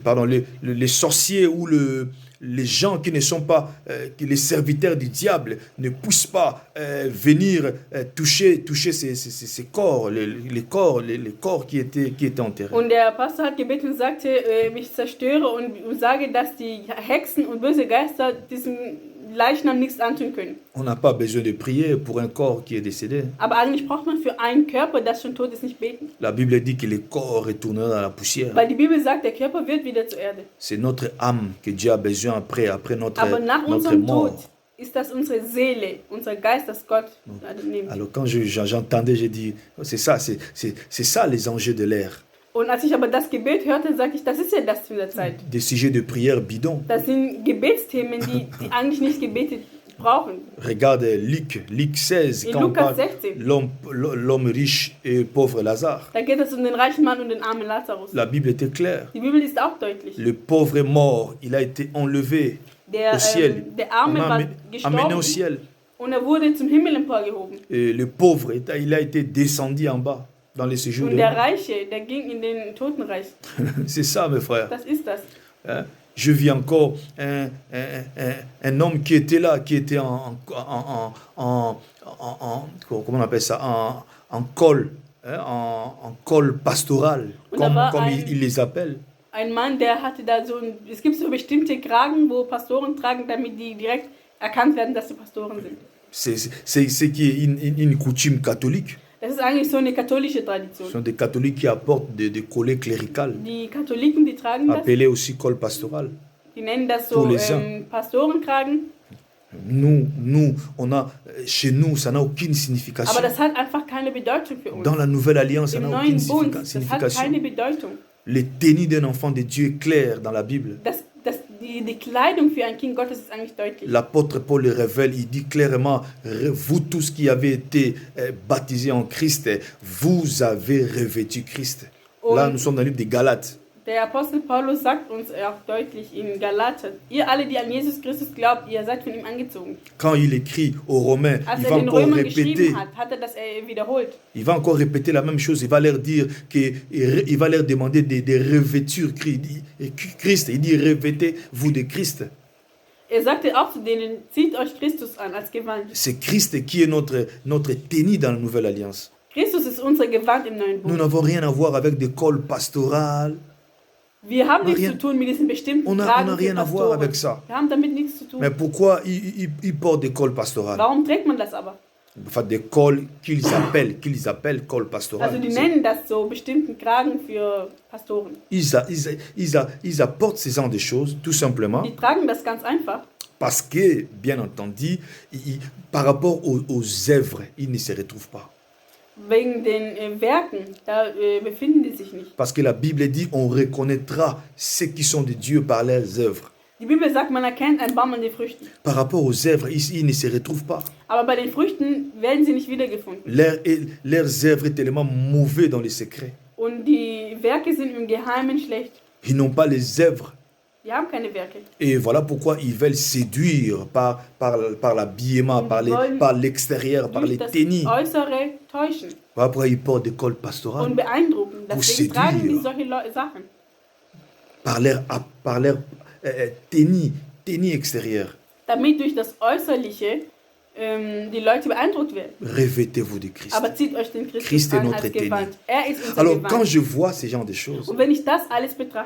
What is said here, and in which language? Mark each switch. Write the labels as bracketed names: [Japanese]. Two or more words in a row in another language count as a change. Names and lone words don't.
[French] les sorciers ou les gens qui ne sont pas les serviteurs du diable ne puissent pas venir toucher ces corps, les corps qui étaient enterrés. [German] Und der Pastor hat gebetet und sagte, ich zerstöre und sage, dass die Hexen und böse Geister diesem Leichnam nichts antun können. [French] On n'a pas besoin de prier pour un corps qui est décédé. [German] Aber eigentlich braucht man für einen Körper, das schon tot ist, nicht beten. [French] La Bible dit que le corps retournera dans la poussière. [German] Weil die Bibel sagt, der Körper wird wieder zur Erde. [French] C'est notre âme que Dieu a besoin après notre [German] Aber nach unserem [French] mort. [German] Tod ist das unsere Seele, unser Geist, das Gott nimmt. [French] Alors quand j'entendais, j'ai dit, c'est ça les enjeux de l'ère. [German] Und als ich aber das Gebet hörte, sagte ich, das ist ja das für der Zeit. [French] Des sujets de prière bidons. [German] Das sind Gebetsthemen, die eigentlich nicht gebetet brauchen. [French] Regarde Luc 16, quand on parle l'homme riche et pauvre Lazare. [German] Da geht es um den reichen Mann und den armen Lazarus. [French] La Bible était claire. [German] Die Bibel ist auch deutlich. [French] Le pauvre est mort, il a été enlevé au ciel. [German] Der Arme war [French] amené au ciel. [German] Und wurde zum Himmel emporgehoben. [French] Et le pauvre, il a été descendu en bas. Dans les séjours [German] und der Reiche, der ging in den Totenreich. [French] C'est ça, mes frères. [German] Das ist das. [French] Je vis encore un homme qui était là, qui était comment on appelle ça, en col, en col pastoral, comme ils les appellent. [German] Ein Mann, der hatte da es gibt so bestimmte Kragen, wo Pastoren tragen, damit die direkt erkannt werden, dass sie Pastoren sind. [French] C'est qui est une coutume catholique. [German] Das ist eigentlich so eine katholische Tradition. [French] Ce sont des catholiques qui apportent des collets cléricales. [German] Die Katholiken, die tragen das. [French] Appelé aussi col pastoral. [German] Die nennen das so Pastorenkragen. [French] Nous, chez nous, ça n'a aucune signification. [German] Aber das hat einfach keine Bedeutung für uns. [French] Dans la nouvelle alliance, ça [German] Im [French] n'a aucune [German] neuen Bund, [French] signification. [German] das hat keine Bedeutung. [French] Le tenue d'un enfant de Dieu est clair dans la Bible. [German] Die Kleidung für ein Kind Gottes ist eigentlich deutlich. [French] L'apôtre Paul le révèle, il dit clairement, vous tous qui avez été baptisés en Christ, vous avez revêtu Christ. Là, nous sommes dans le livre des Galates. [German] Der Apostel Paulus sagt uns auch deutlich in Galater, ihr alle, die an Jesus Christus glaubt, ihr seid von ihm angezogen. [French] Quand il écrit aux Romains, [German] Als [French] il va encore répéter. [German] Hat das wiederholt. [French] Il va encore répéter la même chose. Il va leur dire il va leur demander de revêtir Christ. Il dit revêtez-vous de Christ. [German] Sagte auch zu denen, zieht euch Christus an als Gewand. [French] C'est Christ qui est notre tenue dans la nouvelle alliance. [German] Christus ist unser Gewand im neuen Bund. [French] Nous n'avons rien à voir avec des cols pastorales. [German] Wir haben nichts zu tun mit diesen bestimmten Kragen. [French] On n'a rien à voir avec ça. [German] Wir haben damit nichts zu tun. [French] Mais pourquoi ils portent des cols pastorales? [German] Warum trägt man das aber? [French] Enfin, des cols qu'ils appellent cols pastorales. [German] Also die nennen das so bestimmten Kragen für Pastoren. [French] Ils apportent ce genre de choses, tout simplement. [German] Die tragen das ganz einfach. [French] Parce que, bien entendu, par rapport aux œuvres, ils ne se retrouvent pas. [German] Wegen den Werken, da befinden die sich nicht. [French] Parce que la Bible dit, on reconnaîtra ceux qui sont de Dieu par leurs œuvres. [German] Die Bibel sagt, man erkennt einen Baum an den Früchten. [French] Par rapport aux œuvres, ils ne se retrouvent pas. [German] Aber bei den Früchten werden sie nicht wiedergefunden. [French] Leurs œuvres sont tellement mauvais dans les secrets. [German] Und die Werke sind im Geheimen schlecht. [French] Ils n'ont pas les œuvres. [German] Die haben keine Werke. [French] Et voilà pourquoi ils veulent séduire par l'habillement, par l'extérieur, par les tenues. [German] Äußere täuschen. [French] Voilà pourquoi ils portent des cols pastorales. [German] Und beeindrucken. Deswegen tragen die solche Sachen. [French] Par leur tenue extérieure. [German] Damit durch das Äußerliche die Leute beeindruckt werden. [French] Revêtez-vous de Christ. [German] Aber zieht euch den [French] Christ est notre tenue. [German] Er ist unser [French] Alors [German] Gewand. [French] quand je vois ce genre de choses, [German] Und wenn ich das alles betrachte,